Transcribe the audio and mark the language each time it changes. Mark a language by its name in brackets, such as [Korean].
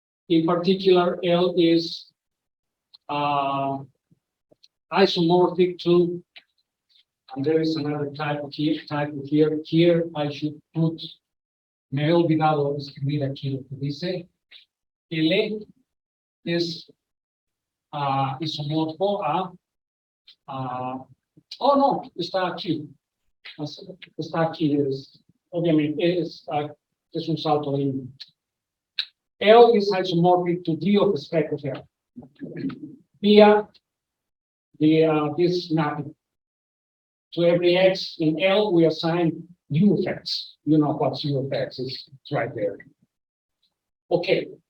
[English] In particular, L is isomorphic to, and there is another type here. Here I should put, [Spanish] me he olvidado escribir aquí lo que dice. L es isomorfo a, oh no, está aquí. Está aquí, obviamente es un salto de línea. [English] L is isomorphic to D of the spec of L via this mapping. To every X in L, we assign U of X. You know what U of X is, it's right there. Okay.